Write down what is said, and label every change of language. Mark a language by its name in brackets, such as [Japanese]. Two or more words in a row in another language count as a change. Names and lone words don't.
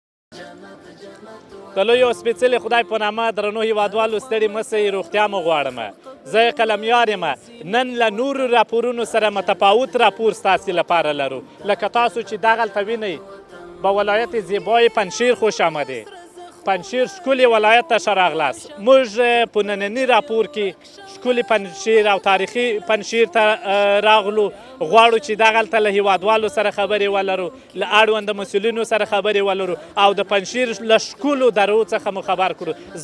[Pashto] د لوی او سپېڅلي خدای په نامه درنو هېوادوالو ستړي مه سئ، روغتیا مو غواړم. زه قلمیار یم. نن له نورو راپورونو سره متفاوت راپور ستاسې لپاره لرو. لکه تاسو چې دغلته وینئ [Persian] به ولایت زیبای پنجشیر خوش آمدید. [Pashto] پنجشیر ښکلي ولایت ته ښه راغلاست. موږ په ننني راپور کې ښکلي پنجشیر او تاریخي پنجشیر ته راغلو. غواړو چې دغلته له هېوادوالو سره خبرې ولرو، له اړونده مسؤلینو سره خبرې ولرو او د پنجشیر له ښکلو درو څخه مو خبر کړو.